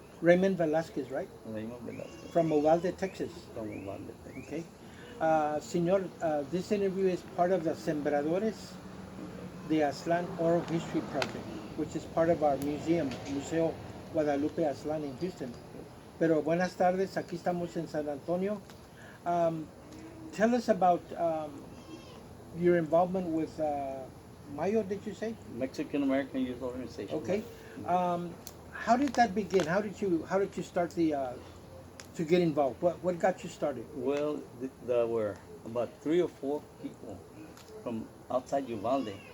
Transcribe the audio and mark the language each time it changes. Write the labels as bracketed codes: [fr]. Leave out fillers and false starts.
[en] Raymond Velasquez, right? Raymond Velasquez, From Uvalde, Texas. from Uvalde, Texas. Okay. Senor, this interview is part of the Sembradores, the Aztlan Oral History Project, which is part of our museum, Museo Guadalupe Aztlan in Houston. [es] Pero buenas tardes, aquí estamos en San Antonio. [en] Tell us about your involvement with MAYO, did you say? Mexican American Youth Organization. Okay. How did that begin? How did you start to get involved? What got you started? Well, there were about 3 or 4 people from outside Uvalde.